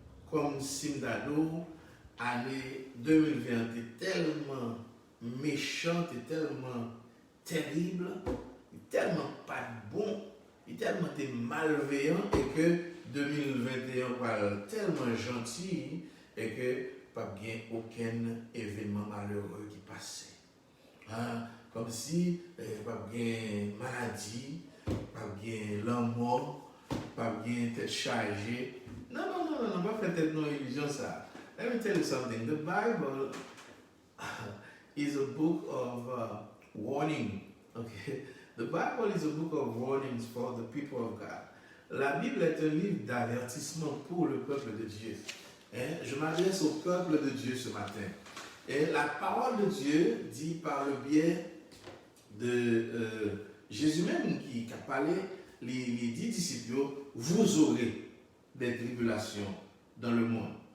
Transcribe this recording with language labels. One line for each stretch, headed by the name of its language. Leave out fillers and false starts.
French: Comme si l'année 2020 est tellement méchante, et tellement terrible, tellement pas bon, tellement malveillant, et que 2021 va tellement gentil, et que pas bien aucun événement malheureux qui passait. Comme si pas bien maladie, pas bien la mort, pas bien tête chargée. Non, pas faire no illusion ça.
English: Let me tell you something. The Bible is a book of warning. Okay, the Bible is a book of warnings for the people of God.
French: La Bible est un livre d'avertissement pour le peuple de Dieu. Je m'adresse au peuple de Dieu ce matin. Et la parole de Dieu dit par le biais de Jésus même qui a parlé, les 10 disciples, vous aurez des tribulations dans le monde.